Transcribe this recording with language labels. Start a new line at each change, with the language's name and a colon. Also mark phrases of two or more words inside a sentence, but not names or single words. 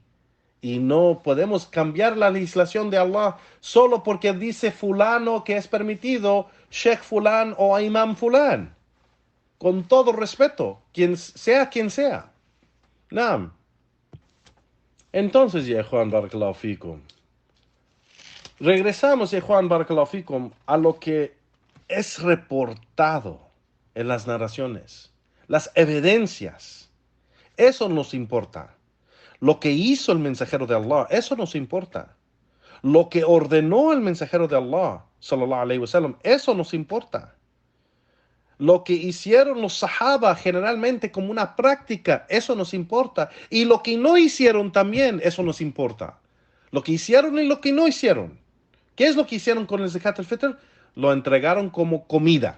Spanish: Y no podemos cambiar la legislación de Allah solo porque dice fulano que es permitido, sheikh fulán o imam fulán. Con todo respeto, quien sea. Naam. Entonces, ya Juan
Arabic: بارك الله فيكم.
Spanish: Regresamos, ya Juan
Arabic: بارك الله فيكم,
Spanish: a lo que es reportado en las narraciones, las evidencias. Eso nos importa. Lo que hizo el mensajero de Allah, eso nos importa. Lo que ordenó el mensajero de Allah,
Arabic: صلى الله عليه وسلم,
Spanish: eso nos importa. Lo que hicieron los sahaba generalmente como una práctica, eso nos importa. Y lo que no hicieron también, eso nos importa. Lo que hicieron y lo que no hicieron. ¿Qué es lo que hicieron con el
Arabic: زكاة الفطر?
Spanish: Lo entregaron como comida.